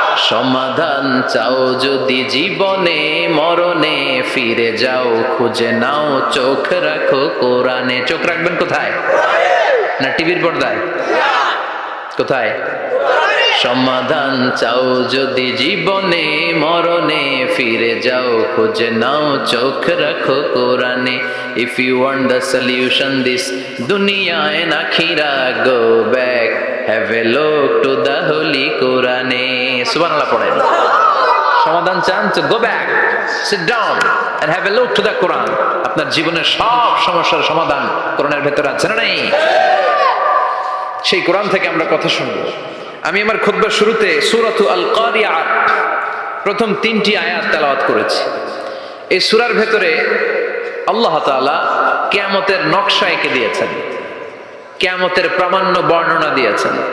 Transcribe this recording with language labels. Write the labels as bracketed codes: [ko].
[bn] সমাধান চাও যদি জীবনে, মরণে ফিরে যাও, খুঁজে নাও, চোখ রাখো কোরআনে। চোখ রাখবেন কোথায়? না টিভির পর্দায়? কোথায়? সমাধান চাও যদি জীবনে, মরণে ফিরে যাও, খুঁজে নাও, চোখ রাখো কোরআনে। [en] If you want the solution this dunya and akhira, go back, have a look to the holy Qur'ane. [bn] সুবহানাল্লাহ পড়েন। সমাধান চান তো [en] go back, sit down and have a look to the Quran. [bn] আপনার জীবনের সব সমস্যার সমাধান কোরআনের ভেতরে আছে না নাই? সেই কোরআন থেকে আমরা কথা শুনবো। আমি আমার খুতবার শুরুতে সূরাতু আল কারিয়া প্রথম 3টি আয়াত তেলাওয়াত করেছি। এই সূরার ভেতরে আল্লাহ তাআলা কিয়ামতের নকশা এঁকে দিয়েছেন, কিয়ামতের প্রামাণ্য বর্ণনা দিয়েছেন।